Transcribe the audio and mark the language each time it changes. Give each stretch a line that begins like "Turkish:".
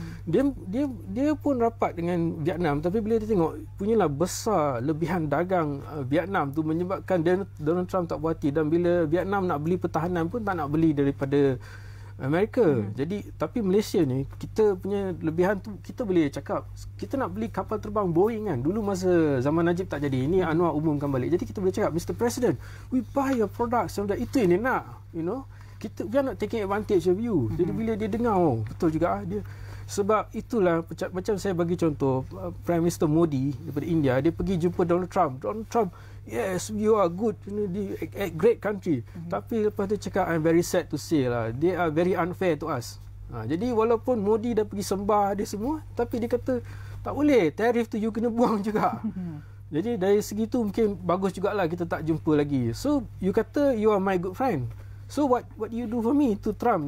Malay: Dia pun rapat dengan Vietnam, tapi bila dia tengok punyalah besar lebihan dagang Vietnam tu menyebabkan Donald Trump tak puas hati, dan bila Vietnam nak beli pertahanan pun tak nak beli daripada Amerika. Jadi tapi Malaysia ni kita punya lebihan tu, kita boleh cakap kita nak beli kapal terbang Boeing kan. Dulu masa zaman Najib tak jadi, ini Anwar umumkan balik. Jadi kita boleh cakap, Mr.
English: President, we buy your products.
Malay: Itu yang dia nak,
English: we are not taking advantage of you.
Malay: Jadi bila dia dengar, betul juga dia. Sebab itulah, macam saya bagi contoh, Prime Minister Modi daripada India, dia pergi jumpa Donald Trump.
English: Donald Trump, yes, you are good, a great country.
Malay: Tapi lepas tu cakap,
English: I'm very sad to say lah, they are very unfair to us.
Malay: Jadi walaupun Modi dah pergi sembah dia semua, tapi dia kata, tak boleh, tarif tu you kena buang juga. Jadi dari segi tu mungkin bagus jugalah kita tak jumpa lagi.
English: So, you
Malay: kata
English: you are my good friend. So, what you do for me to Trump?